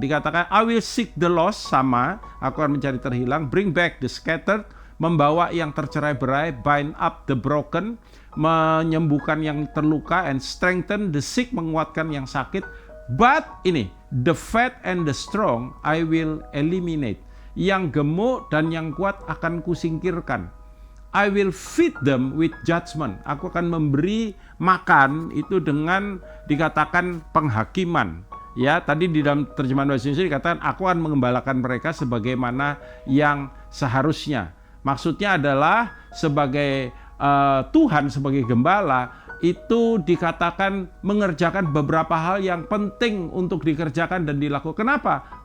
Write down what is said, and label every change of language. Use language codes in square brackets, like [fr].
[en] Dikatakan I will seek the lost, sama, [id] aku akan mencari terhilang, [en] bring back the scattered, [id] membawa yang tercerai-berai, [en] bind up the broken, [id] menyembuhkan yang terluka, [en] and strengthen the sick, [id] menguatkan yang sakit. [en] But ini, the fat and the strong I will eliminate. [id] yang gemuk dan yang kuat akan kusingkirkan. [en] I will feed them with judgment. [id] Aku akan memberi makan itu dengan dikatakan penghakiman. Ya, tadi di dalam terjemahan bahasa Indonesia dikatakan aku akan mengembalakan mereka sebagaimana yang seharusnya. Maksudnya adalah sebagai Tuhan sebagai gembala itu dikatakan mengerjakan beberapa hal yang penting untuk dikerjakan dan dilakukan. Kenapa?